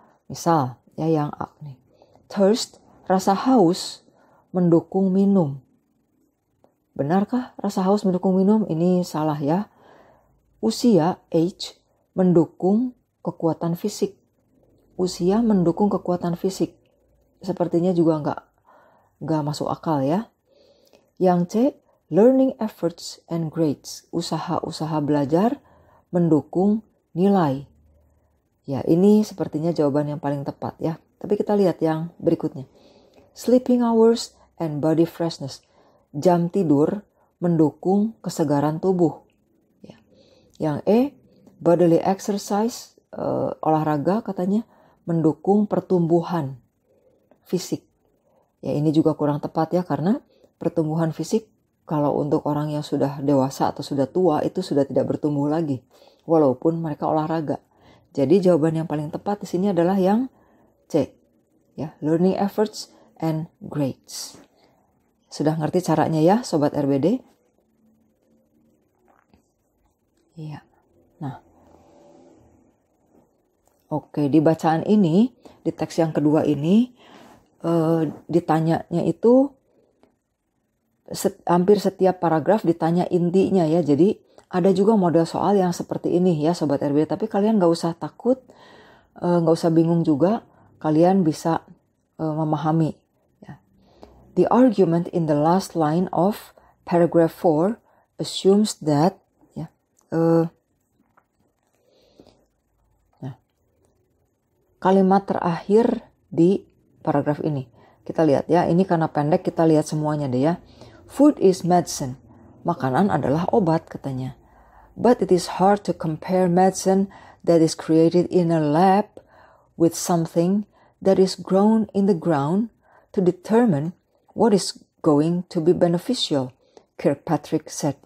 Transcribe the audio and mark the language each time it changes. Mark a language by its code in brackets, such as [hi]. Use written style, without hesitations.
[id] Misal ya yang A nih. Thirst, rasa haus mendukung minum. Benarkah rasa haus mendukung minum? Ini salah ya. Usia, age, mendukung kekuatan fisik. Usia mendukung kekuatan fisik. Sepertinya juga nggak masuk akal ya. Yang C, [en] learning efforts and grades. [id] Usaha-usaha belajar mendukung nilai. Ya, ini sepertinya jawaban yang paling tepat ya. Tapi kita lihat yang berikutnya. [en] Sleeping hours and body freshness. [id] Jam tidur mendukung kesegaran tubuh. Ya. Yang E, [en] bodily exercise, [id] olahraga katanya mendukung pertumbuhan fisik. Ya, ini juga kurang tepat ya, karena pertumbuhan fisik kalau untuk orang yang sudah dewasa atau sudah tua itu sudah tidak bertumbuh lagi walaupun mereka olahraga. Jadi jawaban yang paling tepat di sini adalah yang C. [en] Ya, learning efforts and grades. [id] Sudah ngerti caranya ya Sobat RBD? Iya. Nah. Oke, di bacaan ini, di teks yang kedua ini, ditanyanya itu hampir setiap paragraf ditanya intinya ya. Jadi ada juga model soal yang seperti ini ya Sobat RBD. Tapi kalian gak usah takut, gak usah bingung juga. Kalian bisa memahami. [en] The argument in the last line of paragraph 4 assumes that [id] kalimat terakhir di paragraf ini. Kita lihat ya, ini karena pendek kita lihat semuanya deh ya. [en] Food is medicine. [id] Makanan adalah obat katanya. [en] But it is hard to compare medicine that is created in a lab with something that is grown in the ground to determine what is going to be beneficial, Kirkpatrick said.